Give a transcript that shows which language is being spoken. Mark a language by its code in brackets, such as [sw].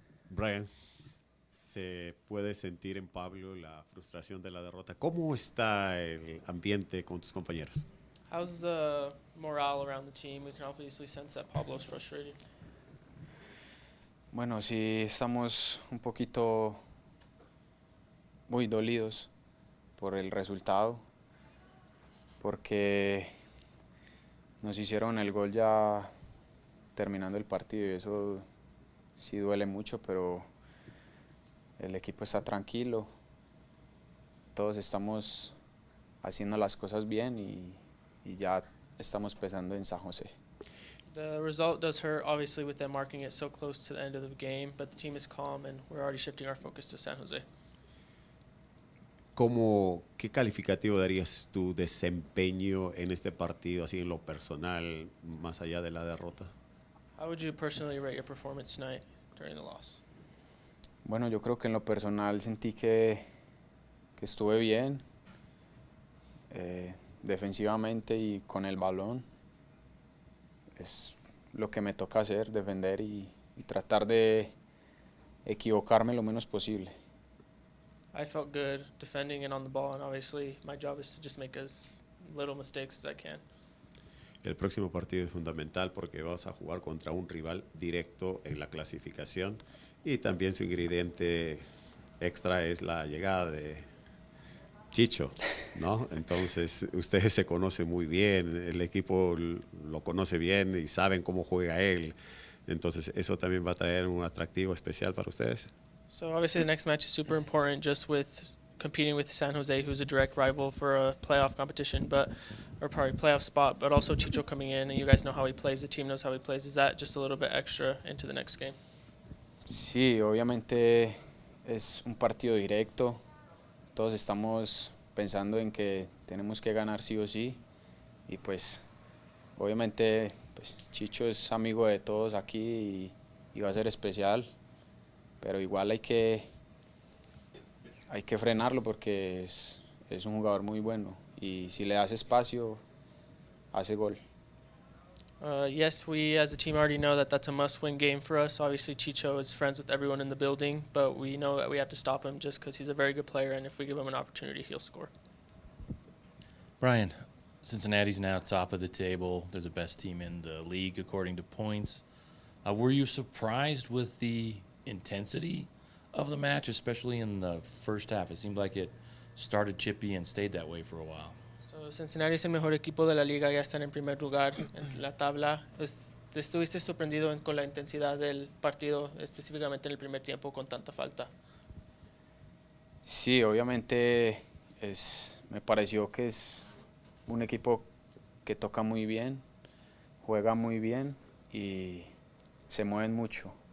[es] Brian, se puede sentir en Pablo la frustración de la derrota. ¿Cómo está el ambiente con tus compañeros? [en] How's the morale around the team? We can obviously sense that Pablo's frustrated. [es] Bueno, sí estamos un poquito muy dolidos por el resultado, porque nos hicieron el gol ya terminando el partido y eso sí duele mucho, pero el equipo está tranquilo, todos estamos haciendo las cosas bien y ya estamos pensando en San José. [en] The result does hurt, obviously, with them marking it so close to the end of the game, but the team is calm and we're already shifting our focus to San Jose. [es] ¿Qué calificativo darías tu desempeño en este partido, así en lo personal, más allá de la derrota? [en] How would you personally rate your performance tonight during the loss? [es] Bueno, yo creo que en lo personal sentí que estuve bien defensivamente y con el balón. Es lo que me toca hacer, defender y tratar de equivocarme lo menos posible. [en] I felt good defending and on the ball, and obviously my job is to just make as little mistakes as I can. [es] El próximo partido es fundamental porque vas a jugar contra un rival directo en la clasificación y también su ingrediente extra es la llegada de Chicho, ¿no? Entonces ustedes se conocen muy bien, el equipo lo conoce bien y saben cómo juega él. Entonces eso también va a traer un atractivo especial para ustedes. [en] So obviously the next match is super important, just with competing with San Jose, who's a direct rival for a playoff competition, or probably playoff spot, but also Chicho coming in, and you guys know how he plays, the team knows how he plays. Is that just a little bit extra into the next game? [es] Sí, obviamente es un partido directo. Todos estamos pensando en que tenemos que ganar sí o sí y pues obviamente pues Chicho es amigo de todos aquí y va a ser especial, pero igual hay que frenarlo porque es un jugador muy bueno y si le das espacio hace gol. [en] Yes, we as a team already know that that's a must-win game for us. Obviously, Chicho is friends with everyone in the building, but we know that we have to stop him just because he's a very good player, and if we give him an opportunity, he'll score. Brian, Cincinnati's now top of the table. They're the best team in the league according to points. Were you surprised with the intensity of the match, especially in the first half? It seemed like it started chippy and stayed that way for a while. [es] So Cincinnati es el mejor equipo de la liga, ya están en primer lugar en la tabla. ¿Estuviste sorprendido con la intensidad del partido, específicamente en el primer tiempo, con tanta falta? Sí, obviamente me pareció que es un equipo que toca muy bien, juega muy bien y se mueven mucho.